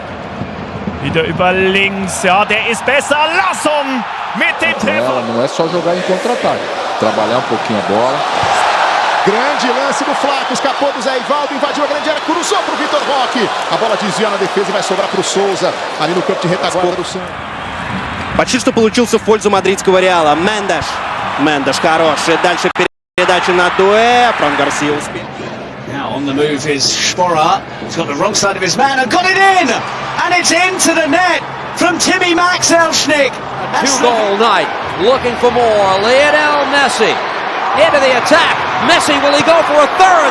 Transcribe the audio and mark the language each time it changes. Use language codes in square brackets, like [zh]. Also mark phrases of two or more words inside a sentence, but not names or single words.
[de] Wieder über links. Ja, der ist besser. Lassum mit dem Treffer. [pt] Não é só jogar em contra-ataque. Trabalhar pouquinho a bola. Grande lance do Flaco, escapou do Zé Ivaldo, invadiu a grande área, cruzou para o Vitor Roque. A bola desvia na defesa e vai sobrar para o Souza, ali no campo de retaguarda do Santos. [ru] Почти что получился в пользу мадридского Реала. Мендеш. Мендеш хороший. Дальше передача на Доue. Фран Гарсия успел. [en] Now on the move is Sporar. He's got the wrong side of his man and got it in! And it's into the net from Timmy Max-Elschnick. Two-goal night, looking for more. Lionel Messi into the attack. Messi, will he go for a third?